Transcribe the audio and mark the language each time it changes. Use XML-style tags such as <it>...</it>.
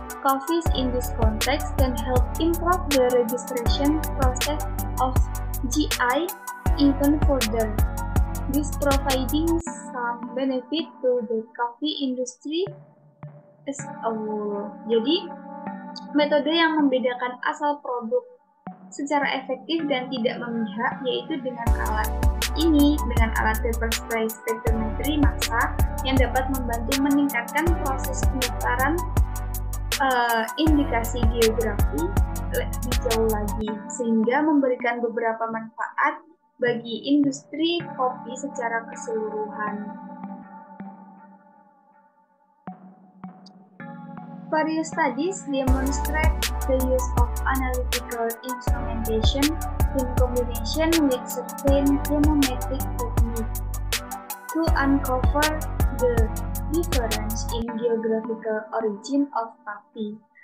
<en>Coffees in this context can help improve the registration process of GI even further. This providing some benefit to the coffee industry as a whole.</en> <id>Jadi, metode yang membedakan asal produk secara efektif dan tidak memihak yaitu dengan alat paper spray spektrometri massa yang dapat membantu meningkatkan proses pendaftaran indikasi geografi lebih jauh lagi, sehingga memberikan beberapa manfaat bagi industri kopi secara keseluruhan.</id> <en>Various studies demonstrate the use of analytical instrumentation in combination with certain chemometric techniques to uncover the difference in geographical origin of coffee.</en>